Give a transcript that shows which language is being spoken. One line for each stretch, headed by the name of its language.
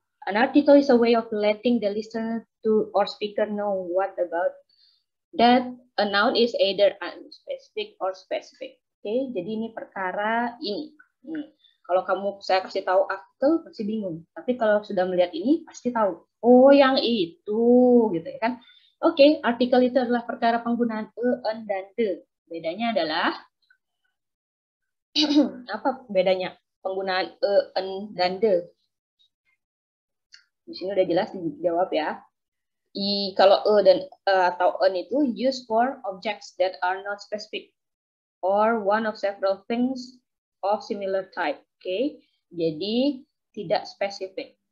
English: An article is a way of letting the listener to or speaker know what about that a noun is either unspecific or specific.
Indonesian: Oke, jadi ini perkara ini. Kalau saya kasih tahu artikel pasti bingung. Tapi kalau sudah melihat ini pasti tahu. Oh, yang itu, gitu ya kan? Oke, artikel itu adalah perkara penggunaan an, dan the. Bedanya adalah apa bedanya penggunaan an, dan the? Di sini udah jelas dijawab ya. Kalau dan atau an itu
English: used for objects that are not specific or one of several things of similar type.
Indonesian: Oke, jadi tidak spesifik.